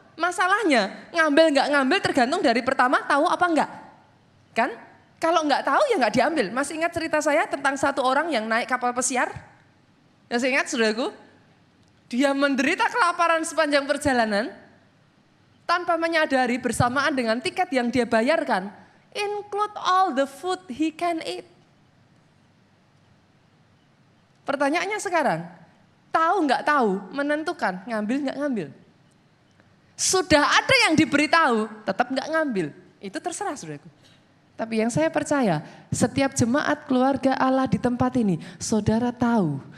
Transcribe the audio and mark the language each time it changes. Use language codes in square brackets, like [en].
[id] Masalahnya ngambil nggak ngambil tergantung dari pertama tahu apa enggak. Kan? Kalau nggak tahu ya nggak diambil. Masih ingat cerita saya tentang satu orang yang naik kapal pesiar? Masih ingat saudaraku? Dia menderita kelaparan sepanjang perjalanan tanpa menyadari bersamaan dengan tiket yang dia bayarkan. [en] Include all the food he can eat. [id] Pertanyaannya sekarang, tahu nggak tahu menentukan ngambil nggak ngambil. Sudah ada yang diberitahu, tetap nggak ngambil. Itu terserah saudaraku. Tapi yang saya percaya, setiap jemaat keluarga Allah di tempat ini, saudara tahu.